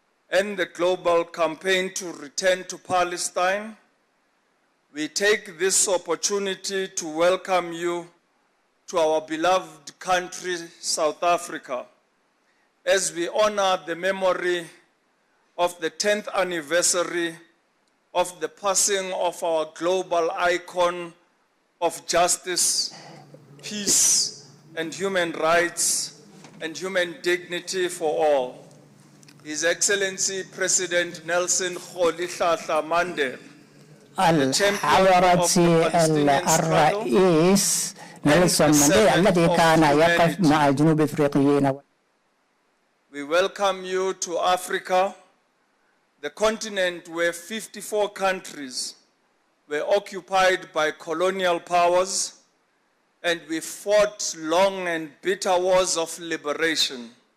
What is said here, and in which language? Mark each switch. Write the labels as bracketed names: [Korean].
[English] and the global campaign to return to Palestine, we take this opportunity to welcome you to our beloved country, South Africa, as we honor the memory of the 10th anniversary of the passing of our global icon of justice, peace, and human rights and human dignity for all. His Excellency President Nelson Rolihlahla Mandela, [Arabic] الحضرة الرئيس نيلسون مانديلا الذي كان يقف مع الجنوب الأفريقيين. [English] we welcome you to Africa, the continent where 54 countries were occupied by colonial powers, and we fought long and bitter wars of liberation.